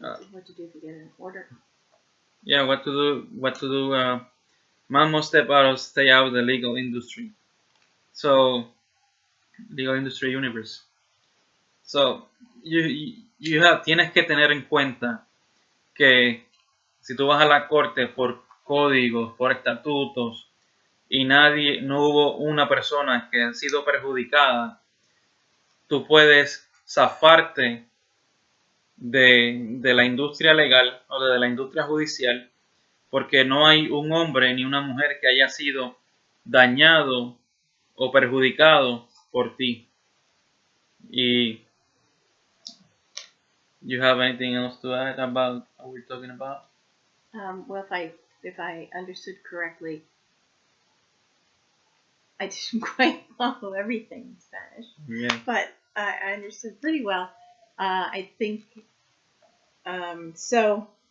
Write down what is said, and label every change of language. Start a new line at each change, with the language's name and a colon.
English: What to do if you get an order? yeah, what to do. Man must stay out of the legal industry. So legal industry universe.
Spanish: So tienes que tener en cuenta que si tú vas a la corte por códigos, por estatutos y no hubo una persona que ha sido perjudicada, tú puedes zafarte de la industria legal o de la industria judicial, porque no hay un hombre ni una mujer que haya sido dañado o perjudicado por ti.
English: Y you have anything else to add about what we're talking about? Well, if I understood correctly, I didn't quite follow everything in Spanish, Yeah. but I understood pretty well. I think so.